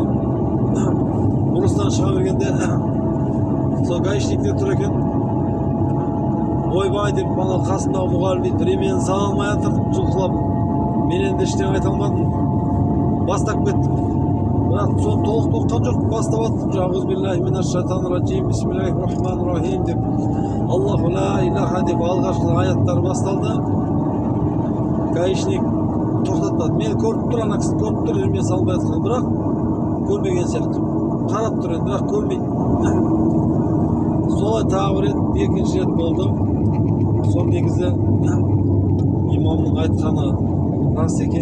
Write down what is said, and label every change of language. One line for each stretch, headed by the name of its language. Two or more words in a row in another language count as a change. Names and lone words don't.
Kazakh: Бұрыстан шыға бергенде сол гаишниктер тұр екен. Ойбай деп бана қасымдағы мұғалім дейді, ремен сала алмай жатыр, жұлқылап. Мен енді ештеңе айта алмадым. Бастап кеттім. Бірақ соны толық тоққан жоқ, бастап аттым.
Arabic: أعوذ بالله من الشيطان الرجيم، بسم الله الرحمن الرحيم деп, الله لا إله деп
Kazakh: алғашқы аяттар басталды. Гаишник тоқтатпады. Мені көріп тұр, ана кісі көріп тұр, ремен салмай жатқан, бірақ көрмеген сияқты. Қарап тұр енді, бірақ көрмейді. Солай тағы бір рет, екінші рет болды. Сол негізі имамның айтқаны рас екен.